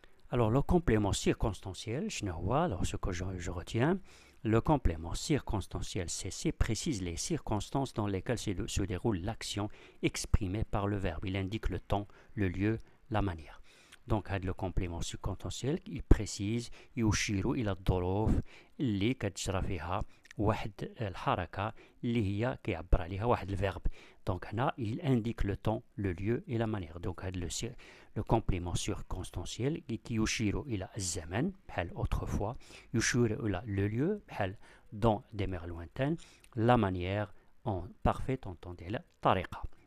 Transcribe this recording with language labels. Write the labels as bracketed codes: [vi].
[fr] Alors le complément circonstanciel, alors ce que je retiens, le complément circonstanciel, c'est précise les circonstances dans lesquelles se déroule l'action exprimée par le verbe. Il indique le temps, le lieu, la manière. Donc le complément circonstanciel, il précise [ar] يشير إلى الظروف اللي كتجرى فيها واحد الحركة اللي هي كيعبر عليها واحد الفيرب. [fr] دونك هنا il indique le temps, le lieu et la manière. دونك هذا le complément circonstanciel qui [ar] يشير إلى الزمن بحال [fr] autrefois, [ar] يشير إلى [fr] le lieu بحال dans des mers lointaines, la manière en parfait entendez la طريقة.